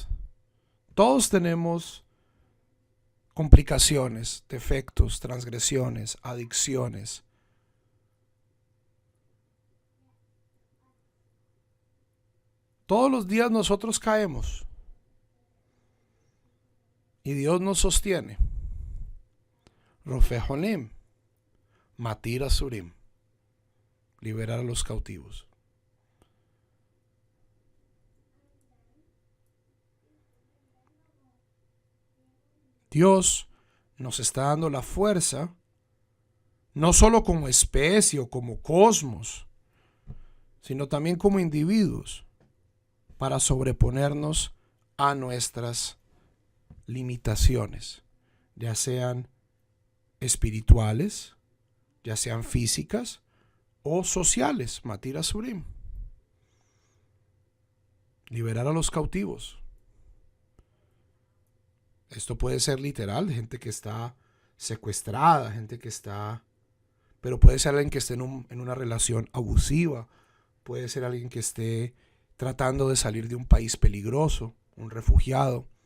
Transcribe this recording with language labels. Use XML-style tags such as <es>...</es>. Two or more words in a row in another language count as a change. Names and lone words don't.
<es>Todos tenemos complicaciones, defectos, transgresiones, adicciones. Todos los días nosotros caemos. Y Dios nos sostiene.</es> <he>Rofejonim, matir asurim,</he> <es>liberar a los cautivos. Dios nos está dando la fuerza, no solo como especie o como cosmos, sino también como individuos, para sobreponernos a nuestras limitaciones, ya sean espirituales, ya sean físicas o sociales.</es> <he>Matir asurim,</he> <es>liberar a los cautivos. Esto puede ser literal, gente que está secuestrada, gente que está... Pero puede ser alguien que esté en una relación abusiva, puede ser alguien que esté tratando de salir de un país peligroso, un refugiado.</es>